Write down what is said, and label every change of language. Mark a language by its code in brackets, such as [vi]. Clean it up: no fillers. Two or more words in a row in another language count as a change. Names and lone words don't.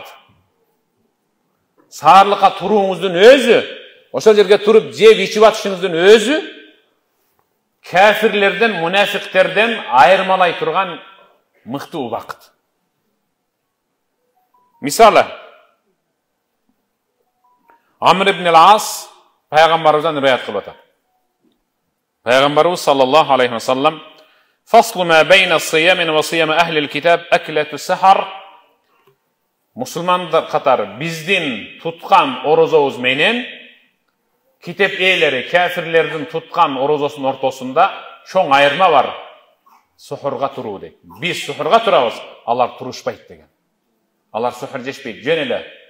[ky] Саарлыкка турууңуздун өзү, ошол жерге туруп жеп ичип атышыңыздын өзү кафирлерден, мунафиктерден айырмалай турган мыкты убакыт. Мисалы, Амр ибн ал-Ас пайгамбарыбыздан риwayat кылып атат. [ar] Пайгамбарыбыз صلى الله عليه وسلم: "فصل ما بين صيامنا وصيام أهل الكتاب أكلة السحر." [ky] Мусулмандар катары биздин туткан орозобуз менен китеп ээлери, кафирлердин туткан орозосунун ортосунда чоң айырма бар. Сухурга туруу дейт. Биз сухурга турабыз, алар турушпайт деген. Алар сухур жешпейт, жөн эле.